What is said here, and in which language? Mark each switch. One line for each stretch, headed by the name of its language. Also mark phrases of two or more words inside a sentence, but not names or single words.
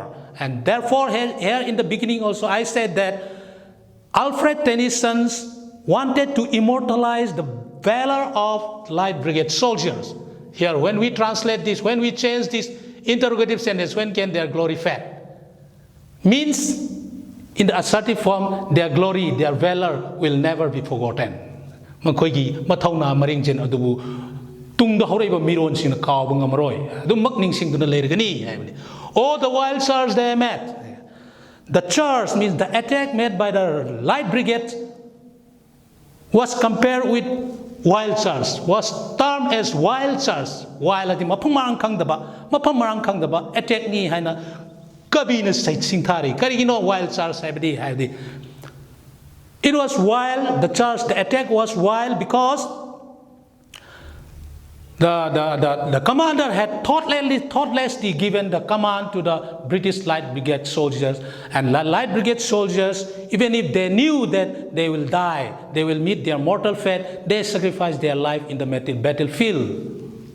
English: And therefore, here in the beginning also I said that Alfred Tennyson wanted to immortalize the valor of Light Brigade soldiers. Here, when we translate this, when we change this interrogative sentence, when can their glory fade? Means, in the assertive form, their glory, their valor will never be forgotten.
Manipuri: Makoigi mathauna maringjen adubu tungda horeba miron sing kaw bangamaroi adu makning sing duna lergani.
English: All the wild charge they met. The charge means the attack made by the Light Brigade was compared with wild charge, was termed as wild charge.
Manipuri: Wild ati mapamarang kang daba attack ni haina kabina sing thari karigino
English: wild charge
Manipuri: haibdi.
English: It was wild. The charge, the attack was wild because the commander had thoughtlessly given the command to the British Light Brigade soldiers, and Light Brigade soldiers, even if they knew that they will die, they will meet their mortal fate, they sacrificed their life in the battlefield.